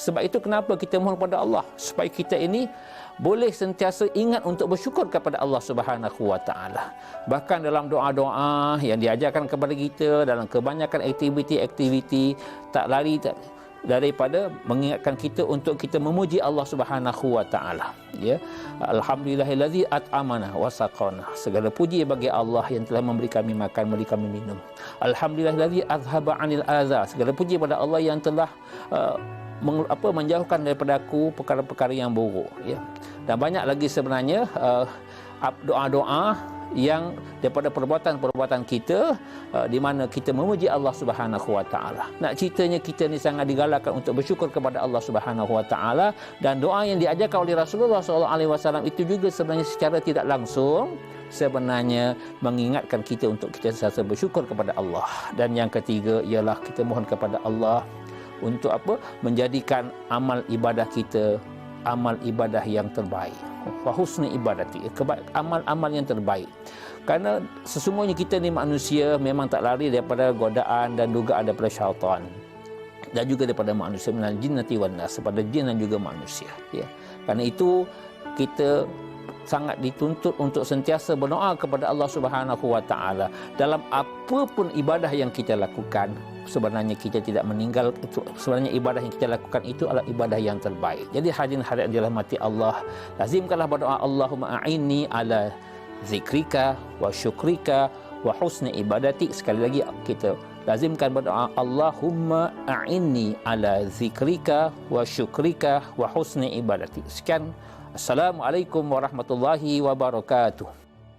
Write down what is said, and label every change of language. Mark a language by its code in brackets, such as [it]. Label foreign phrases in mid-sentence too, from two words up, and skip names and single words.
[ms] Sebab itu kenapa kita mohon kepada Allah supaya kita ini boleh sentiasa ingat untuk bersyukur kepada Allah [ar] سبحانه وتعالى. [ms] Bahkan dalam doa-doa yang diajarkan kepada kita dalam kebanyakan aktiviti-aktiviti, tak lari daripada mengingatkan kita untuk kita memuji Allah [ar] سبحانه وتعالى, [ms] ya. [ar] الحمد لله الذي أطعمنا وسقانا. [ms] Segala puji bagi Allah yang telah memberi kami makan, memberi kami minum. [ar] الحمد لله الذي أذهب عني الأذى. [ms] Segala puji pada Allah yang telah menjauhkan daripada aku perkara-perkara yang buruk, ya. Dan banyak lagi sebenarnya doa-doa yang daripada perbuatan-perbuatan kita di mana kita memuji Allah [ar] سبحانه وتعالى. [ms] Nak ceritanya kita ni sangat digalakkan untuk bersyukur kepada Allah [ar] سبحانه وتعالى, [ms] dan doa yang diajarkan oleh Rasulullah [ar] صلى الله عليه وسلم [ms] itu juga sebenarnya secara tidak langsung sebenarnya mengingatkan kita untuk kita sentiasa bersyukur kepada Allah. Dan yang ketiga ialah kita mohon kepada Allah untuk apa? Menjadikan amal ibadah kita amal ibadah yang terbaik. [ar] وحسن عبادتي, [ms] amal-amal yang terbaik. Kerana sesungguhnya kita ni manusia memang tak lari daripada godaan dan dugaan daripada syaitan, dan juga daripada manusia, [ar] من الجنة والناس, [ms] daripada jin dan juga manusia, ya. Kerana itu kita sangat dituntut untuk sentiasa berdoa kepada Allah [ar] سبحانه وتعالى [ms] dalam apa pun ibadah yang kita lakukan. Sebenarnya kita tidak meninggal itu, sebenarnya ibadah yang kita lakukan itu adalah ibadah yang terbaik. Jadi hadirin hadirat dirahmati Allah, lazimkanlah berdoa, [ar] اللهم أعني على ذكرك وشكرك وحسن عبادتي. [ms] Sekali lagi kita lazimkan berdoa, [ar] اللهم أعني على ذكرك وشكرك وحسن عبادتي. [ms] Sekian. [ar] السلام عليكم ورحمة الله وبركاته.